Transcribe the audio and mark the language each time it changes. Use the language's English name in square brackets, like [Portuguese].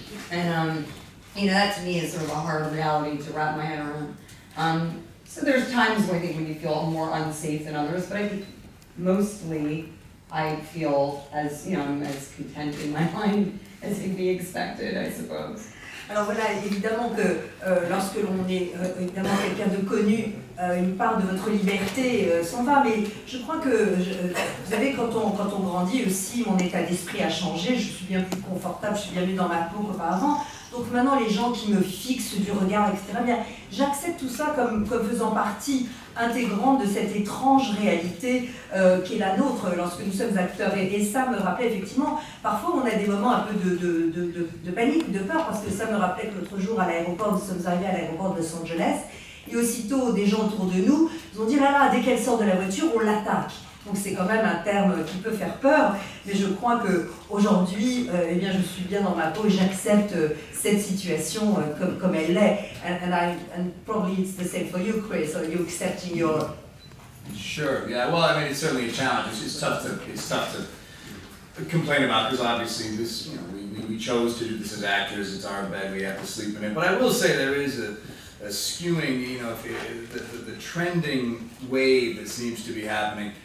[English] And, you know, that to me is sort of a hard reality to wrap my head around. So there's times where I think when you feel more unsafe than others, but I think mostly I feel as, you know, I'm as content in my mind as can be expected, I suppose. [French] Alors voilà, évidemment que lorsque l'on est évidemment quelqu'un de connu, une part de votre liberté s'en va, mais je crois que, vous savez, quand on grandit aussi, mon état d'esprit a changé, je suis bien plus confortable, je suis bien mieux dans ma peau qu'auparavant. Donc maintenant, les gens qui me fixent du regard, etc., bien, j'accepte tout ça comme faisant partie intégrante de cette étrange réalité qui est la nôtre lorsque nous sommes acteurs. Et ça me rappelait effectivement, parfois on a des moments un peu de panique, de peur, parce que ça me rappelait que l'autre jour à l'aéroport, nous sommes arrivés à l'aéroport de Los Angeles, et aussitôt des gens autour de nous ont dit, là, dès qu'elle sort de la voiture, on l'attaque. Donc c'est quand même un terme qui peut faire peur, mais je crois qu'aujourd'hui, eh bien, je suis bien dans ma peau et j'accepte cette situation comme elle est. [English] And probably it's the same for you, Chris. Are you accepting your... Sure, yeah, well, I mean, it's certainly a challenge. It's tough to complain about, because obviously this, you know, we chose to do this as actors, it's our bed, we have to sleep in it. But I will say there is a skewing, you know, the trending wave that seems to be happening.